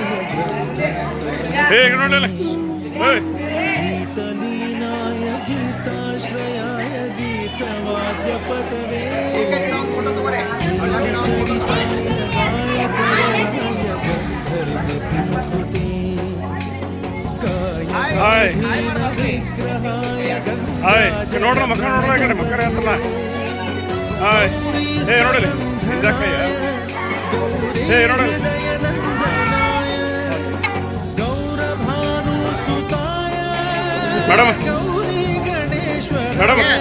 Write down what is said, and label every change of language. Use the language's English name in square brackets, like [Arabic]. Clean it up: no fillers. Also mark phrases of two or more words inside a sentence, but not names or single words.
[Kannada] ಏ ನೋಡಲ್ಲ. [Sanskrit] गीतलीनाय गीताश्रयाय गीतवाद्यपटवे गीतचरिताय गायकवराय गन्धर्वप्रियकृते [Kannada] ಹಾಯ್ [Sanskrit] विग्रहाय [Kannada] ಹಾಯ್ ನೋಡ್ರ ಮಕ್ಕ ನೋಡ್ರ ಈ ಕಡೆ ಮಕ್ಕರೇ ಅಂತಲ್ಲ ಹಾಯ್ ಏ ನೋಡಲಿ ನಿಜಕ್ಕಯ್ಯ ಏ ನೋಡಲಿ [Sanskrit] गौरभानुसुताय [Kannada] ಮೇಡಮ್ [Sanskrit] गौरी गणेश्वर [Kannada] ಮೇಡಮ್